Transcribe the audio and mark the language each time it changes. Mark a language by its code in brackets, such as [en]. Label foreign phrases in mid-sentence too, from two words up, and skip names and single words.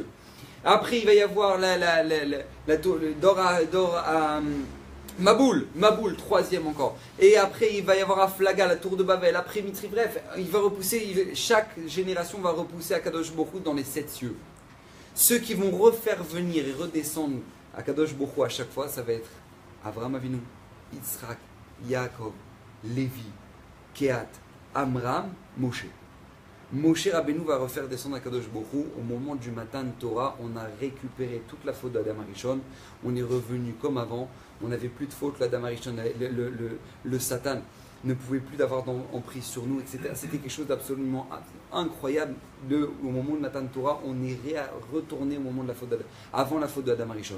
[fr] Après, il va y avoir Maboul, troisième encore. Et après, il va y avoir Aflaga, la tour de Babel. Après, Mitri, bref, il va repousser, chaque génération va repousser [he] הקדוש ברוך הוא [fr] dans les 7 cieux. Ceux qui vont refaire venir et redescendre [he] הקדוש ברוך הוא [fr] à chaque fois, ça va être Avraham Avinu, Yitzhak, Yaakov, Lévi, Kehat, Amram, Moshe. Moshe Rabbeinu va refaire descendre [he] הקדוש ברוך הוא. [fr] Au moment du matin de Torah, on a récupéré toute la faute d'Adam Arishon. On est revenu comme avant. On n'avait plus de faute. L'Adam Arishon, le Satan ne pouvait plus d'avoir emprise sur nous, etc. C'était quelque chose d'absolument incroyable. Au moment du matin de Torah, on est retourné au moment de la faute avant la faute d'Adam Arishon.